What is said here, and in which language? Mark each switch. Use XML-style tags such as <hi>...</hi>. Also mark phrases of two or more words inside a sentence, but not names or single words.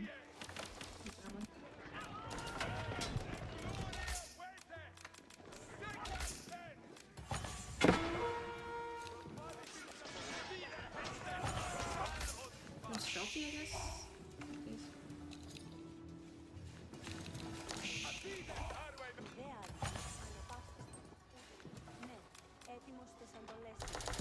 <en>Keep that one. More stealthy, I guess. Please.</en> <el>Ναι, Άρη. Αναπαύστε. Ναι. Έτοιμος στις εντολές σας.</el>